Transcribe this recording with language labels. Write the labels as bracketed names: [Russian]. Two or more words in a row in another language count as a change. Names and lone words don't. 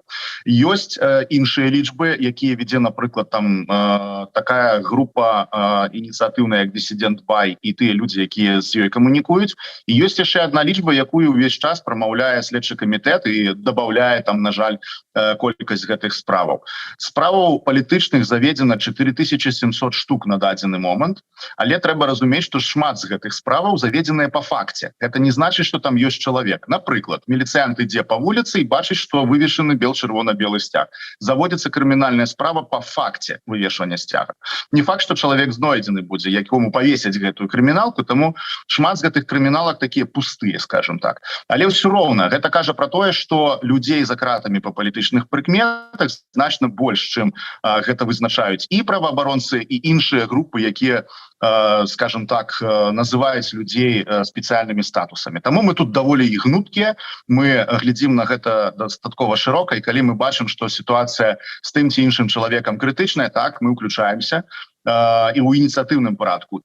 [Belarusian] Ёсць іншыя лічбы, якія ведзе, напрыклад, там такая група ініцыятыўная, як Dissident Buy, і тыя людзі, якія з ёй камунікуюць. І ёсць яшчэ адна лічба, якую ўвесь час прамаўляе следчы камітэт і дабаўляе там, на жаль, колькасць гэтых справаў. Справаў палітычных заведзена 4700 штук на дадзены момант, але трэба разумець, што шмат з гэтых справаў заведзеныя [Russian] по факте. Это не значит, что там есть человек. Например, милициант идет по улице и бачит, что вывешены червоно-белый стяг. Заводится криминальная справа по факте вывешивания стяга. Не факт, что человек знойдены будет, якому повесить эту криминалку, [Belarusian] тому шмат з гэтых [Russian] криминалок такие пустые, скажем так. [Belarusian] Але [Russian] все ровно. Это [Belarusian] кажа про то, что людей за кратами по политичных прикметах значно больше, чем гэта вызначаюць и правоабаронцы, и іншыя группы, якія, [Russian] скажем так, [Belarusian] называюць людей спецыяльнымі статусамі. Таму мы тут даволі і гнуткія, мы глядзім на гэта дастаткова шырока, і калі мы бачым, што сітуацыя з тым ці іншым чалавекам крытычная, так, мы ўключаемся і ў ініцыятыўным парадку.